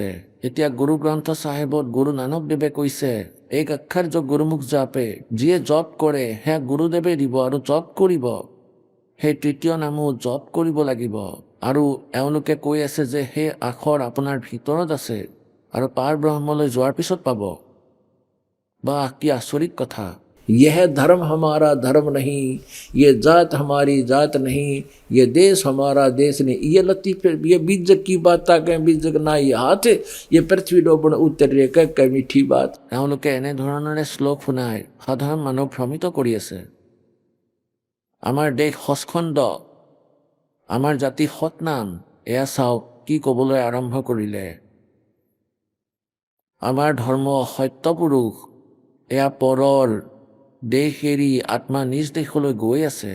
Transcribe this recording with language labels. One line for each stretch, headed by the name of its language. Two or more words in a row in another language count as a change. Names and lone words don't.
Assamese: এতিয়া গুৰু গ্ৰন্থ চাহেবত গুৰু নানক দেৱে কৈছে, এক আক্ষৰ গুৰুমুখ জাপে, যিয়ে জপ কৰে সেয়া গুৰুদেৱে দিব আৰু জপ কৰিব। সেই তৃতীয় নামো জপ কৰিব লাগিব। আৰু এওঁলোকে কৈ আছে যে সেই আখৰ আপোনাৰ ভিতৰত আছে আৰু পাৰ ব্ৰহ্মলৈ যোৱাৰ পিছত পাব। বাহ কি আচৰিত কথা!
Hindi: यह धर्म हमारा धर्म नहीं, ये जात हमारी जात नहीं, ये देश हमारा देश नहीं। ये लतीफे, ये बीजक की बात कहें, बीजक ना ये हाथ, ये पृथ्वी डोबण उतरे कह मीठी बात।
Assamese: এওঁলোকে এনেধৰণেৰে শ্লোক শুনাই সাধাৰণ মানুহ ভ্ৰমিত কৰি আছে। আমাৰ দেশ সচখণ্ড, আমাৰ জাতি সৎনাম, এয়া চাওক কি ক'বলৈ আৰম্ভ কৰিলে। আমাৰ ধৰ্ম সত্যপুৰুষ, এয়া পৰৰ দেশ এৰি আত্মা নিজ দেশলৈ গৈ আছে।